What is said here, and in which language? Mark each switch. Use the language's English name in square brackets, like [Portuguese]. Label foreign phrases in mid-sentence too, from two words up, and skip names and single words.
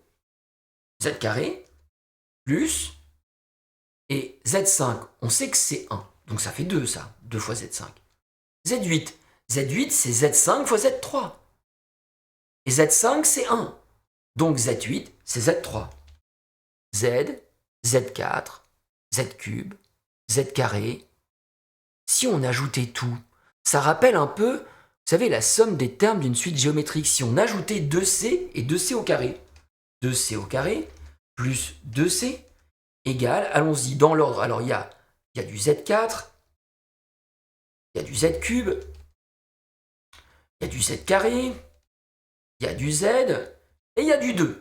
[French] Z carré, plus, et z5, on sait que c'est 1. Donc ça fait 2, ça, 2 fois z5. Z8, z8, c'est z5 fois z3. Et z5, c'est 1. Donc z8, c'est z3. Z, z4, z cube, z carré. Si on ajoutait tout, ça rappelle un peu, vous savez, la somme des termes d'une suite géométrique. Si on ajoutait 2c et 2c au carré, 2c au carré plus 2c égale, allons-y, dans l'ordre. Alors il y a du z4, il y a du z cube, il y a du z carré, il y a du z, et il y a du 2.